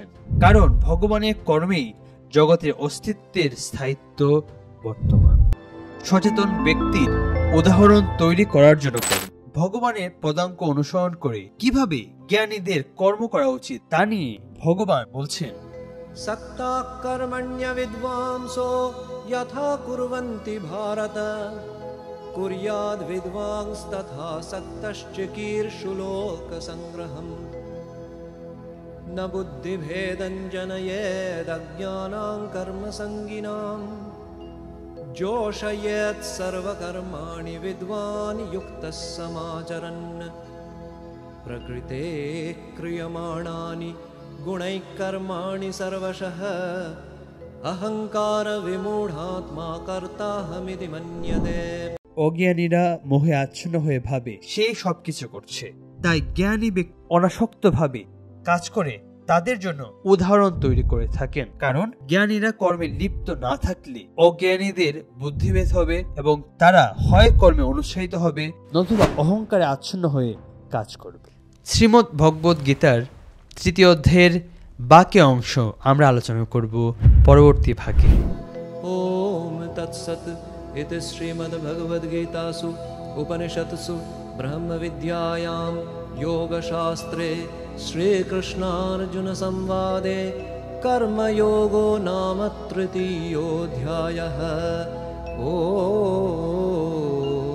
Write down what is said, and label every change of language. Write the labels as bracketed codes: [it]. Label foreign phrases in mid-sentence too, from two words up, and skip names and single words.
[bn] কারণ ভগবানের কর্মেই জগতের অস্তিত্বের স্থায়িত্ব বর্তমান। সচেতন ব্যক্তির উদাহরণ তৈরি করার জন্য ভগবানের পদাঙ্ক অনুসরণ করে কিভাবে জ্ঞানীদের কর্ম করা উচিত তা নিয়ে ভগবান বলছেন, [sa] सक्ता कर्मण्य विद्वांसो यथा कुर्वन्ति भारत कुर्याद् विद्वांस्तथा सक्तश्चिकीर्षु लोकसंग्रहम् न बुद्धिभेदं जनयेदज्ञानां कर्मसङ्गिनां जोषयेत् सर्वकर्माणि विद्वान् युक्तः समाचरन् प्रकृते क्रियमाणानि गुणैः कर्माणि सर्वशः अहंकार विमूढात्मा कर्ताहमिति मन्यते। [bn] অজ্ঞানীরা মোহে আচ্ছন্ন হয়ে ভাবে সে সবকিছু করছে, তাই জ্ঞানী ব্যক্তি অনাসক্তভাবে কাজ করে তাদের জন্য উদাহরণ তৈরি করে থাকেন। কারণ জ্ঞানীরা কর্মে লিপ্ত না থাকলে অজ্ঞানীদের বুদ্ধিভেদ হবে এবং তারা হয় কর্মে অনুৎসাহিত হবে নতুবা অহংকারে আচ্ছন্ন হয়ে কাজ করবে। শ্রীমদ্ ভগবদ গীতার তৃতীয় অধ্যায়ের বাকি অংশ আমরা আলোচনা করব পরবর্তী ভাগে। [sa] ওম তৎসৎ ইতি শ্রীমদ্ভগবদ্গীতাসু উপনিষৎসু ব্রহ্মবিদ্যায়াম योगशास्त्रे श्रीकृष्णार्जुन संवादे कर्मयोगो नाम तृतीयोऽध्यायः। ओ